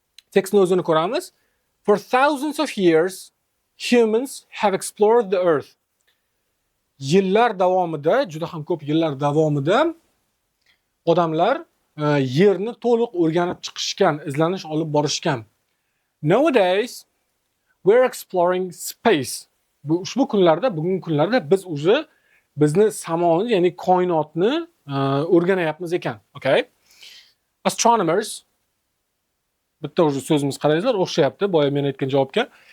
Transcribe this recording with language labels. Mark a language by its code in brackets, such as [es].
[en] For thousands of years, humans have explored the earth. [uz] Yillar davomida, juda ham ko'p yillar davomida odamlar yerni to'liq o'rganib chiqishgan, izlanish olib borishgan. [en] Nowadays, we're exploring space. [uz] Ushbu kunlarda, bugungi kunlarda biz o'zi bizni samoni, ya'ni koinotni o'rganayapmiz ekan, okay? Astronomers, bitta o'zi so'zimiz qarangizlar, o'xshayapti boya men aytgan javobga.